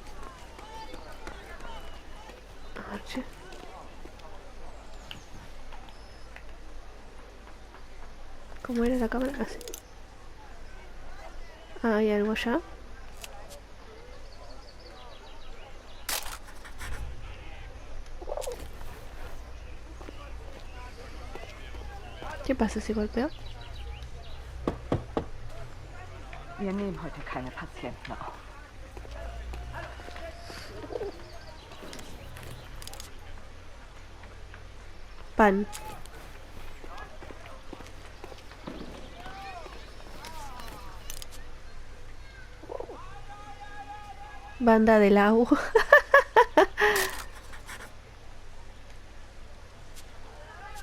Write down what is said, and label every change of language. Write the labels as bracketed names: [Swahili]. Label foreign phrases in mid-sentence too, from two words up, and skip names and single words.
[Spanish] A ver, che. ¿Cómo era la cámara? Así. Ah, ¿hay algo ya? ¿Qué pasa si golpeo? [German] Wir nehmen heute keine Patienten auf. [Spanish] Pan. Banda del agua.